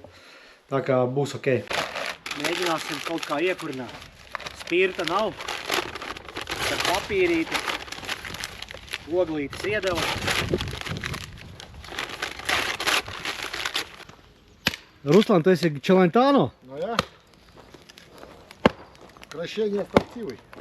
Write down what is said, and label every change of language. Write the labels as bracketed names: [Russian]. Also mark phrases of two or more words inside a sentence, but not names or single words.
[Latvian] Tā kā būs ok. Mēģināsim kaut kā iekurināt. Spirta nav. Ar papīrīti. Oglītes iedeva. Руслан, tu esi Челентано? [Russian] Ну я. Кращение строптивый.